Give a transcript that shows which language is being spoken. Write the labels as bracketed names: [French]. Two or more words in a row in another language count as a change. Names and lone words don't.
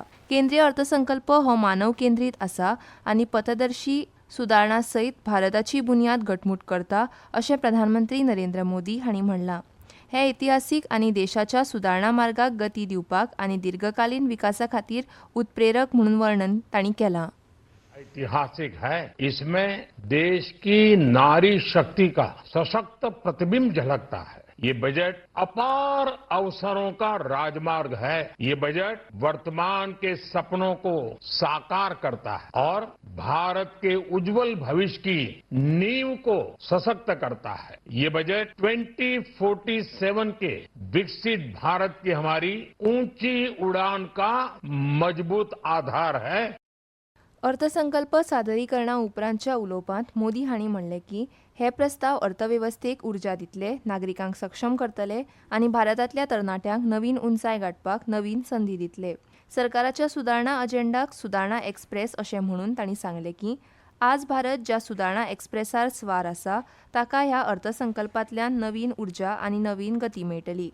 [Konkani] केंद्रीय अर्थसंकल्प हो मानव केंद्रीत आसा आनी पथदर्शी सुदारणा सयत भारताची बुन्याद घटमूट करता, अशें प्रधानमंत्री नरेंद्र मोदी हांणी म्हणलां. हे ऐतिहासीक आनी देशाच्या सुदारणा मार्गाक गती दिवपाक आनी दीर्घकालीन विकासा खातीर उत्प्रेरक म्हणून वर्णन तांणी केलां. [Hindi] ऐतिहासिक है, इसमें देश की नारी शक्ति का सशक्त प्रतिबिंब झलकता है. ये बजट अपार अवसरों का राजमार्ग है. ये बजट वर्तमान के सपनों को साकार करता है और भारत के उज्जवल भविष्य की नींव को सशक्त करता है. ये बजट 2047 के विकसित भारत की हमारी ऊंची उड़ान का मजबूत आधार है. [Konkani] अर्थसंकल्प सादरीकरणा उपरांतच्या उलोवपांत मोदी हांणी म्हणलें की हे प्रस्ताव अर्थवेवस्थेक उर्जा दितले, नागरिकांक सक्षम करतले आनी भारतांतल्या तरणाट्यांक नवीन उंचाय गाठपाक नवीन संदी दितले. सरकाराच्या सुदारणा अजेंडाक सुदारणा एक्सप्रेस अशें म्हणून तांणी सांगलें की आज भारत ज्या सुदारणा एक्सप्रेसार स्वार आसा ताका ह्या अर्थसंकल्पांतल्यान नवीन उर्जा आनी नवीन गती मेळटली.